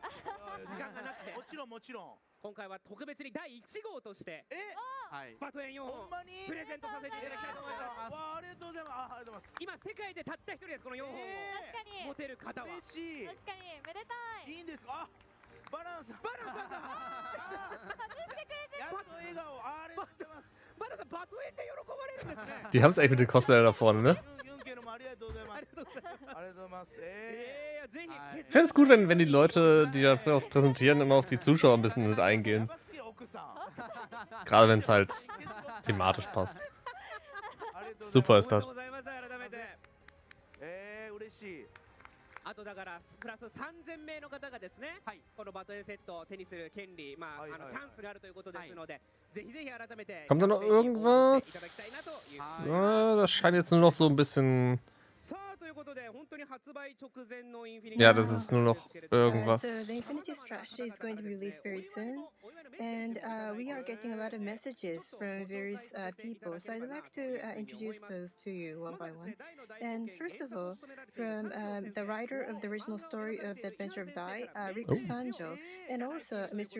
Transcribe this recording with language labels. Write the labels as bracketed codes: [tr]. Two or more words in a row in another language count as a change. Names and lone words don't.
[ja] 時間がなくて。もちろんもちろん。今回は特別に第1号として、バトン4本プレゼントさせていただきたいと思います。ありがとうございます。ありがとうございます。今世界でたった一人です、この4本を持てる方は。嬉しい。確かにめでたい。いいんですか？ [de] Die haben es echt mit den Cosplayer da vorne, ne? Ich finde es gut, wenn die Leute, die da was präsentieren, immer auf die Zuschauer ein bisschen mit eingehen. Gerade wenn es halt thematisch passt. Super ist das. [ja] あとだからプラス3000名の方がですね、このバトルセットを手にする権利、チャンスがあるということですので、ぜひぜひ改めて [de] Kommt da noch irgendwas? Das scheint jetzt nur noch so ein bisschen. Ja, das ist nur noch irgendwas. [en] So the Infinity Strategy is going to be released very soon, and we are getting a lot of messages from various people. So I'd like to introduce those to you one by one. And first of all, from the writer of the original story of The Adventure of Dai, Rick Sanjo, and also Mr.